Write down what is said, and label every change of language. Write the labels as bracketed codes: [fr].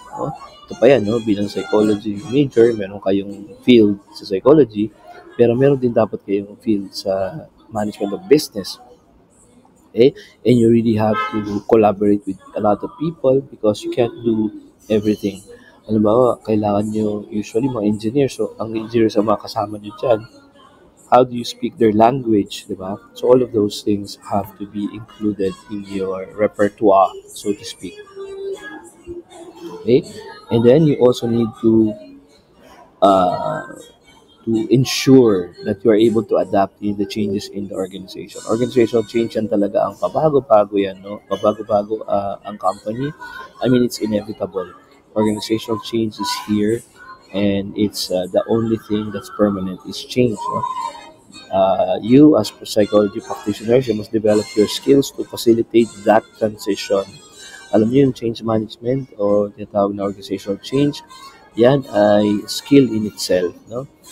[tl] No? Ito pa yan, no? Bilang psychology major, meron kayong field sa psychology, pero meron din dapat kayong field sa management of business. Okay? [en] And you really have to collaborate with a lot of people because you can't do everything. [tl] Halimbawa, kailangan nyo usually mga engineers. So, ang engineers ang mga kasama nyo dyan. [en] How do you speak their language, [tl] di ba? [en] So, all of those things have to be included in your repertoire, so to speak. Okay? And then you also need uh, to ensure that you are able to adapt in the changes in the organization. Organizational change [tl] yan talaga ang pabago-bago yan, no? Pabago-bago ang company. [en] I mean, it's inevitable. Organizational change is here and it's the only thing that's permanent is change. No? You as psychology practitioners, you must develop your skills to facilitate that transition. [tl] Alam niyo yung change management o tinatawag na organizational change, yan ay skill in itself. No?